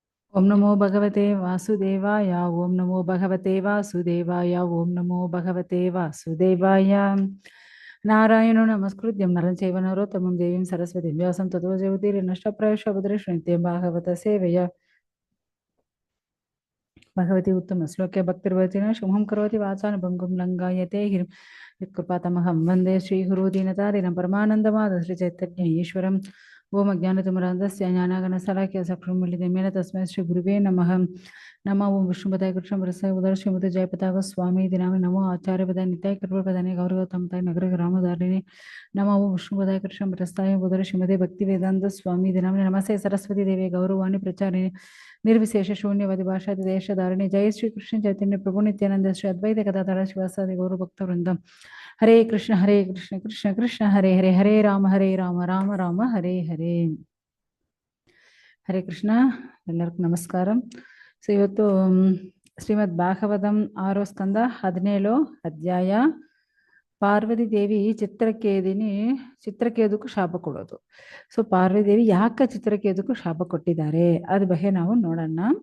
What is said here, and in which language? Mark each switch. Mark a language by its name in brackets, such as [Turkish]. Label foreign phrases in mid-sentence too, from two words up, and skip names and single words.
[Sanskrit] ಓಂ ನಮೋ ಭಗವತೆ ವಾಸುದೇವಾಯ ಓಂ ನಮೋ ಭಗವತೆ ವಾಸುದೇವಾಯ ಓಂ ನಮೋ ಭಗವತೆ ವಾಸುದೇವಾಯ ನಾರಾಯಣೋ ನಮಸ್ಕೃತ್ಯಂ ನರಂ ಚೈವ ನರೋತ್ತಮಂ ದೇವೀಂ ಸರಸ್ವತಿಂ ವ್ಯಾಸಂ ತತೋ ಜಯತಿ ನಷ್ಟಪ್ರಾಯಶ ಬುಧಶ್ರಂತೆ ಭಾಗವತ ಸೇವೆಯ ಭಗವತಿ ಉತ್ತಮ ಶ್ಲೋಕ್ಯ ಭಕ್ತಿರ್ವತಿನ ಶುಭಂ ಕರೋತಿ ವಾಚಾನ ಭಂಗುಂ ಲಂಘಾಯತೆ ಗಿರಿಂ ಯತ್ಕೃಪಾತಮಹಂ ವಂದೇ ಶ್ರೀಗುರು ದೀನತಾರಿಣಂ ಪರಮಾನಂದಮಾದ ಶ್ರೀ ಚೈತನ್ಯ ಈಶ್ವರಂ ಓಂ ಅಜ್ಞಾನತಿಮಿರಾಂಧಸ್ಯ ಜ್ಞಾನಾಗಣಸಲಾಖ್ಯ ಚಕ್ಷುರುನ್ಮಿಲಿತಮೇನ ತಸ್ಮೈ ಶ್ರೀ ಗುರುವೇ ನಮಃ ನಮೋ ಓಂ ವಿಷ್ಣುಪದಾಯ ಕೃಷ್ಣ ಪ್ರಸಾಯ ಉದರ ಶ್ರೀಮತಿ ಜಯಪತಾಗ ಸ್ವಾಮಿ ದಿನಾಮಿ ನಮೋ ಆಚಾರ್ಯ ಪದ ನಿತ್ಯಾಯ ಕೃಪದಾನೆ ಗೌರವ ತಮತಾಯ ನಗರ ಗ್ರಾಮಧಾರಿಣಿ ನಮೋ ಓಂ ವಿಷ್ಣುಪದಾಯ ಕೃಷ್ಣ ಪ್ರಸಾಯ ಉದರ ಶ್ರೀಮತಿ ಭಕ್ತಿ ವೇದಾಂತ ಸ್ವಾಮಿ ದಿನಾಮಿ ನಮಸ್ತೆ ಸರಸ್ವತಿ ದೇವಿ ಗೌರವಾಣಿ ಪ್ರಚಾರಿಣಿ ನಿರ್ವಿಶೇಷ ಶೂನ್ಯವಾದಿ ಭಾಷಾದಿ ದೇಶಧಾರಣೆ ಜಯ ಶ್ರೀ ಕೃಷ್ಣ ಚೈತನ್ಯ ಪ್ರಭು ನಿತ್ಯಾನಂದ ಶ್ರೀ ಅದ್ವೈತ ಗದಾಧರ ಶಿವಾಸಾದಿ ಗೌರವ ಭಕ್ತ ವೃಂದಂ ಹರೇ ಕೃಷ್ಣ ಕೃಷ್ಣ ಕೃಷ್ಣ ಹರೇ ಹರೇ ಹರೇ ರಾಮ ರಾಮ ರಾಮ ಹರೇ ಹರೇ. ಹರೇ ಕೃಷ್ಣ, [Kannada] ಎಲ್ಲರಿಗೂ ನಮಸ್ಕಾರ. ಸೊ ಇವತ್ತು ಶ್ರೀಮದ್ ಭಾಗವತಂ 6ನೇ ಸ್ಕಂದ 17ನೇ ಅಧ್ಯಾಯ. ಪಾರ್ವತಿ ದೇವಿ ಚಿತ್ರಕೇದುಕು ಶಾಪ ಕೊಡೋದು. ಸೊ ಪಾರ್ವತಿ ದೇವಿ ಯಾಕೆ ಚಿತ್ರಕೇದುಕು ಶಾಪ ಕೊಟ್ಟಿದ್ದಾರೆ ಅದ್ರ ಬಗ್ಗೆ ನಾವು ನೋಡೋಣ.